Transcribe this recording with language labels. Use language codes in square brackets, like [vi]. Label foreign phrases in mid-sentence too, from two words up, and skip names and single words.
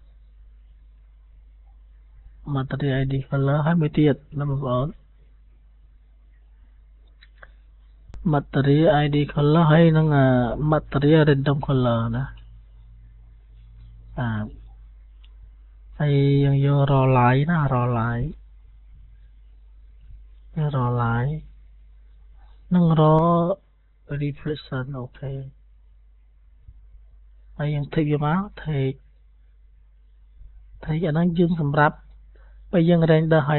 [km] ហើយមួយទៀតណាបងប្អូន [en] material ID color [km] ហើយនឹង [en] material random color [km] ណាហើយយើងយក [en] raw line [km] ណា [en] raw line [km] នឹង [en] raw reflection [km] អូខេហើយយើងថេកវាមកថេកអាហ្នឹងយើងសម្រាប់ពេលយើង render ហើយ